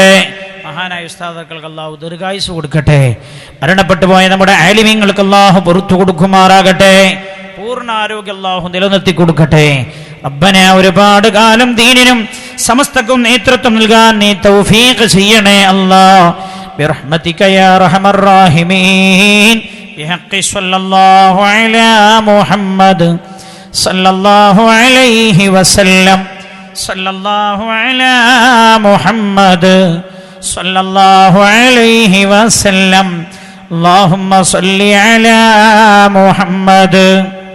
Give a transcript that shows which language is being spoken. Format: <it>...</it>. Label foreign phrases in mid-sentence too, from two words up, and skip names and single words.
<ml>മഹാനായ ഉസ്താദുക്കൾക്ക് അല്ലാഹു ദീർഘായുസ്സ് കൊടുക്കട്ടെ. മരണപ്പെട്ടു പോയ നമ്മുടെ ആലിമീങ്ങൾക്ക് അല്ലാഹു പുറത്തു കൊടുക്കുമാറാകട്ടെ. പൂർണ്ണ ആരോഗ്യം അല്ലാഹു നിലനിർത്തി കൊടുക്കട്ടെ. റബ്ബന ഒരുപാട് കാലം ദീനിനും സമസ്തക്കും നേതൃത്വം നൽകാൻ നീ തൗഫീഖ് ചെയ്യണേ അല്ലാഹ്.</ml> <ar>برحمتك يا أرحم الراحمين بحق صلى الله على محمد صلى الله عليه وسلم صلى الله على محمد صلى الله عليه وسلم اللهم صل على محمد.</ar>